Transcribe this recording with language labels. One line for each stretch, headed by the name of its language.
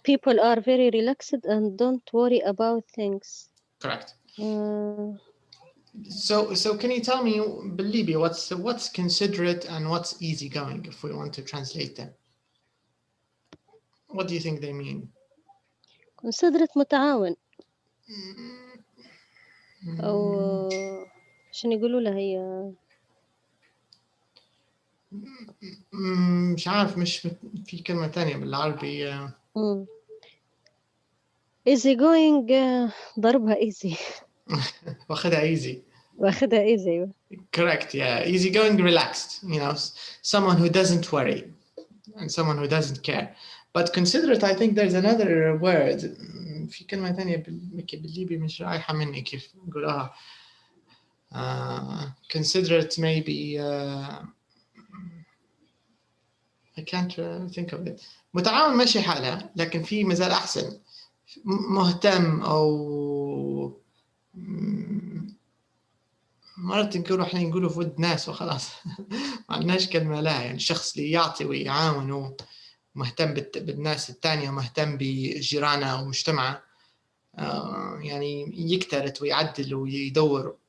English: people are very relaxed and don't worry about things. Correct. So can you tell me,
Arabic: بالليبي,
English: what's considerate and what's easygoing if we want to translate them? What do you think they mean?
Arabic: considerate متعاون أو شنو يقولوا لها هي مش عارف، مش في كلمة تانية بالعربي.
English: easy going
Arabic: ضربها
English: easy
Arabic: واخدها easy. واخدها easy أيوة.
English: Correct, yeah. Easygoing, relaxed, someone who doesn't worry and someone who doesn't care. But considerate, I think there's another word.
Arabic: في كلمة تانية بالليبي مش رايحة مني كيف نقولها.
English: Considerate maybe I can't think of it.
Arabic: متعاون ماشي حالها، لكن في مازال أحسن. مهتم أو مرات نقولوا في ود ناس وخلاص. ما عندناش كلمة لها، يعني الشخص اللي يعطي ويعاون ومهتم بالناس التانية ومهتم بجيرانه ومجتمعه، يعني يكترث ويعدل ويدور.